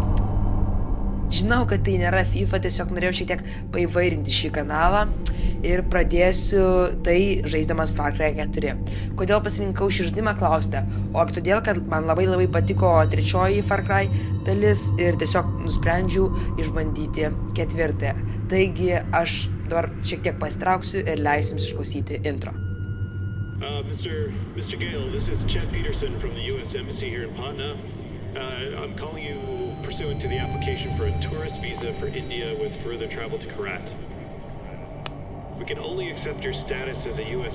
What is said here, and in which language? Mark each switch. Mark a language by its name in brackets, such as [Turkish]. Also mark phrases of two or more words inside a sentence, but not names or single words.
[Lithuanian] Žinau, kad tai nėra FIFA, tiesiog norėjau šiek tiek paįvairinti šį kanalą ir pradėsiu tai žaisdamas Far Cry 4. Kodėl pasirinkau šį žaidimą, klausite? Ogi todėl, kad man labai patiko trečioji Far Cry dalis ir tiesiog nusprendžiau išbandyti ketvirtąją. Taigi aš dabar šiek tiek pasitrauksiu ir leisiu jums išklausyti intro. [English] Mr. Gale, this is Chet Peterson from the U.S. Embassy here in Patna. I'm calling you pursuant to the application for a tourist visa for India with further travel to Korat. We can only accept your status as a U.S.